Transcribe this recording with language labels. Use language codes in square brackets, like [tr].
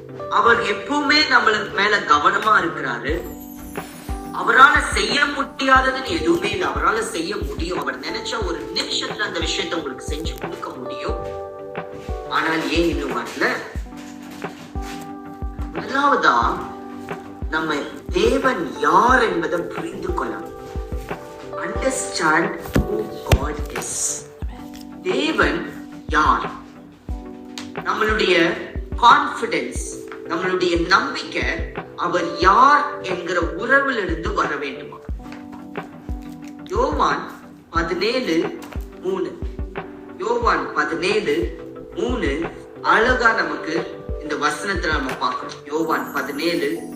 [ta] அவர் எப்பவுமே நம்மளுக்கு மேல கவனமா இருக்கிறாரு. அவரால செய்ய முடியாததுன்னு எதுவுமே இல்லை. அவரால செய்ய முடியும். அவர் நினைச்சா ஒரு நிமிஷத்துல அந்த விஷயத்தை உங்களுக்கு செஞ்சு கொடுக்க முடியும். ஆனால் ஏன் இன்னும் வரல? முதலாவதா நம்ம தேவன் யார் என்பதை புரிந்து கொள்ளலாம். [en] Understand who God is. [ta] தேவன் யார்? நம்மளுடைய கான்பிடன்ஸ், நம்மளுடைய நம்பிக்கை அவர் யார் என்கிற உறவிலிருந்து வர வேண்டுமா? யோவான் 17:3 யோவான் 17:3 அழகா நமக்கு இந்த வசனத்துல நம்ம பார்க்கிறோம். யோவான் 17:3.